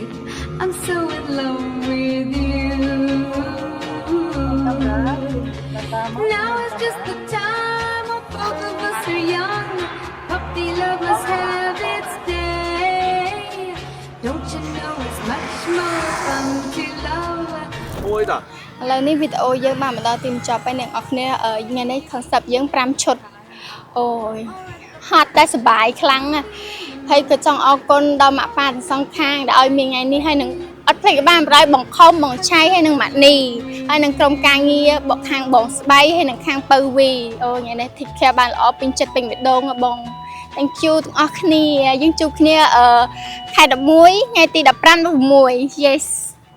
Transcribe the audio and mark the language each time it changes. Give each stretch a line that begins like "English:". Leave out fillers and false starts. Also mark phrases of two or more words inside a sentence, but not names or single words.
English: I'm so in love with you. Now is just the time when both of us are young. Puppy love must have its day. Don't you know it's much more fun to love?
Khmer: មួយតា ឥឡូវនេះវីដេអូយើងបានមកដល់ទីបញ្ចប់ហើយអ្នកនរគ្នាថ្ងៃនេះ concept យើង5ឈុតអូយហត់តែសុបាយខ្លាំងណាស់ហើយក៏ចង់អរគុណដល់ម៉ាក់ប៉ាទាំងសងខាងដែលឲ្យមានថ្ងៃនេះហើយនឹងអត់ភ្លេចបានបរៃបង្ខំបងឆៃហើយនឹងម៉ាក់នីហើយនឹងក្រុមការងារបកខាងបងស្បៃហើយនឹងខាងពៅវីអូថ្ងៃនេះ
English: take care
Khmer: បានល្អពេញចិត្តពេញបេះដូងបង
English: thank you
Khmer: ទាំងអស់គ្នាយើងជួបគ្នាខែ11ថ្ងៃទី15 16 yes